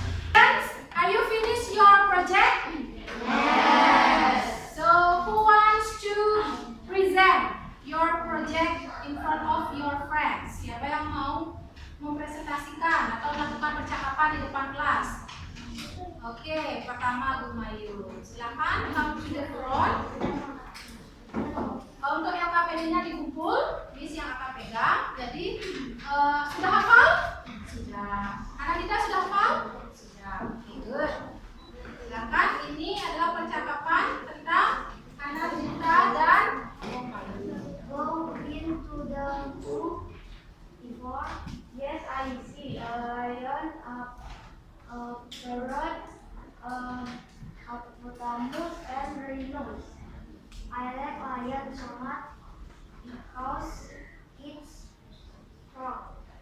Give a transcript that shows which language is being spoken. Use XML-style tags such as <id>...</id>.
<en>Friends, are you finished your project? Yes. So who wants to present your project in front of your friends?</en> <id>Siapa yang mau mempresentasikan atau melakukan percakapan di depan kelas? Oke, pertama Gumayu. Silakan</id> <en>come to the front.</en> <id>Untuk yang KPD-nya dikumpul, Miss yang akan pegang. Jadi sudah hafal? Sudah. Anandita sudah hafal? Sudah. Oke, good. Silakan, ini adalah percakapan tentang Anandita dan</id> <en>Go into the book before. Yes, I see a lion, a parrot, a hippopotamus, and rhinos. I like lion so much because it's strong.</en>